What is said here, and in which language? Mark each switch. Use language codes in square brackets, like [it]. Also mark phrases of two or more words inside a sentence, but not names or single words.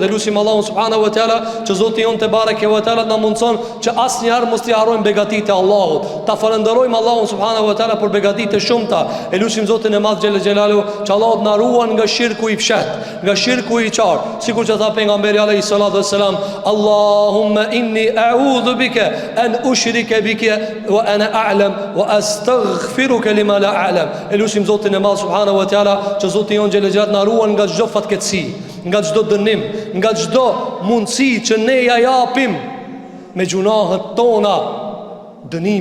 [sq] E lutim Allahun [ar] سبحانه وتعالى [sq] që Zoti jon [ar] تبارك وتعالى [sq] na mundson që asnjëherë mos t'i harrojmë begatitë e Allahut. Ta falenderojmë Allahun [ar] سبحانه وتعالى [sq] për begatitë e shumta. E lutim Zotin e Madh [ar] جل جلاله [sq] që Allahu na ruan nga shirku i fshat, nga shirku i qartë, sikur që tha pejgamberi [ar] عليه الصلاة والسلام, اللهم إني أعوذ بك أن أشرك بك وأنا أعلم وأستغفرك لما لا أعلم. [sq] E lutim Zotin e Madh [ar] سبحانه وتعالى [sq] që Zoti jon [ar] جل جلاله [sq] na ruan nga çdo fatkeqësi, nga çdo dënim, nga çdo mundësi që ne ja japim me gjunahet tona dënimit.